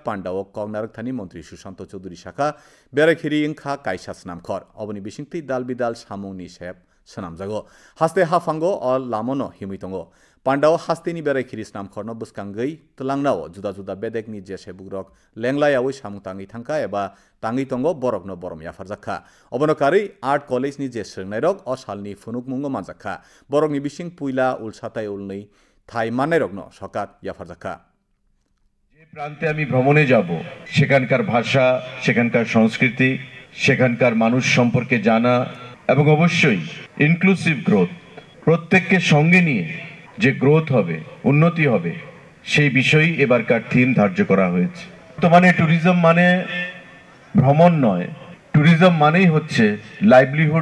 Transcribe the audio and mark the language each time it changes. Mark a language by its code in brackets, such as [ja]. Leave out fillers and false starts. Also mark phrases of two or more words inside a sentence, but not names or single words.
[trp] pandao kognarak thani Mantri Sushanto Chaudhary shakha berai khiri ingkha kaisa snamkhor oboni bisingti dal bidal samung ni sep sanamjago haste hafango or lamono himitongo pandao hasteni berai khiri snamkhorno buskangai tlangnao juda juda bedek ni jese bugrok lenglayawi samung tangi thangka eba tangi tongo borokno borom yafarjakha obonokari [en] art college [trp] ni je srnairok o salni funuk mungo manjakha borokni bising puila ulsatai ulnei thai mannairokno sokat yafarjakha [bn] যে প্রান্তে আমি ভ্রমণে যাব সেখানকার ভাষা সেখানকার সংস্কৃতি সেখানকার মানুষ সম্পর্কে জানা এবং অবশ্যই [en] inclusive growth [bn] প্রত্যেককে সঙ্গে নিয়ে যে গ্রোথ হবে উন্নতি হবে সেই বিষয়ই এবারকার থিম ধার্য করা হয়েছে বর্তমানে ট্যুরিজম মানে ভ্রমণ নয় ট্যুরিজম মানেই হচ্ছে লাইভলিহুড